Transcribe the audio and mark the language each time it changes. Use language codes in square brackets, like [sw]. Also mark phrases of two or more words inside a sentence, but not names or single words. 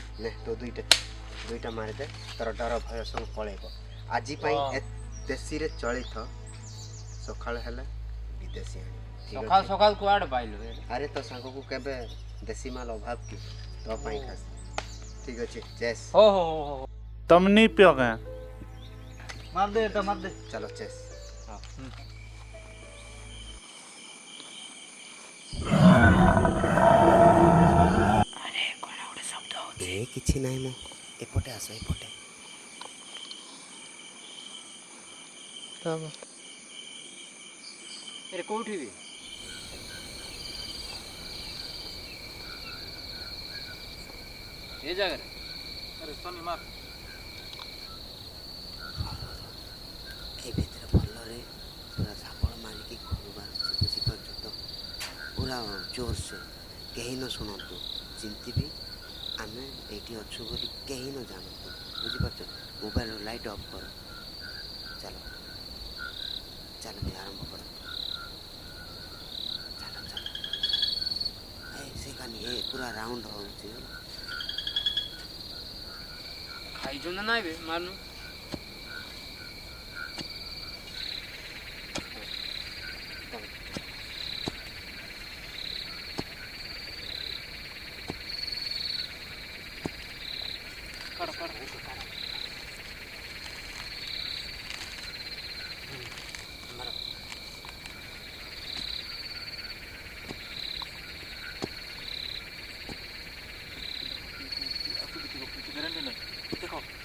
[or] ନେ ତୁ ଦୁଇଟା ମାରିଦେ, ତୋର ଡର ଭୟ ସବୁ ପଳେଇବ। ଆଜି ପାଇଁ ଦେଶୀରେ ଚଳିଥ, ସକାଳ ହେଲେ ବିଦେଶୀ ଆଣିବ। ସକାଳ ସକାଳ କୁଆଡ଼େ ପାଇଲୁ? ଆରେ ତୋ ସାଙ୍ଗକୁ କେବେ ଦେଶୀ ମାଲ ଅଭାବ କି? ତୋ ପାଇଁ ଖାସ। ଠିକ୍ ଅଛି, ଚେସ୍। [hi] हो हो तुम नहीं पियो क्या? मार दे तो मार दे। चलो चेस। [or] କିଛି ନାହିଁ ମ, ଏପଟେ ଆସ, ଏପଟେ। ଏରେ କୋଉଠି ବି? ଏ ଜାଗାରେ? [hi] अरे सनी मार। [or] ଏ ଭିତରେ ଭଲରେ ପୁରା ଝାପଡ଼ ମାରିକି ଘରୁ ବାହାରୁଛି, ବୁଝିପାରୁଛୁ ତ? ପୁରା ଜୋରସେ, କେହି ନ ଶୁଣନ୍ତୁ। ଯେମିତି ବି ଆମେ ଏଇଠି ଅଛୁ ବୋଲି କେହି ନ ଜାଣନ୍ତୁ, ବୁଝିପାରୁଛ? ମୋବାଇଲର [en] light off [or] କର। ଚାଲ ଚାଲ ବି ଆରମ୍ଭ କର। ଚାଲ ଚାଲ। ସେ କାନି ଏ ପୁରା ରାଉଣ୍ଡ ହେଉଛି। ଖାଇଛୁ ନା ନାଇଁ ବେ? ମାରୁନୁ। [hi] काढ काढ ग्यारंटी नहीं देखो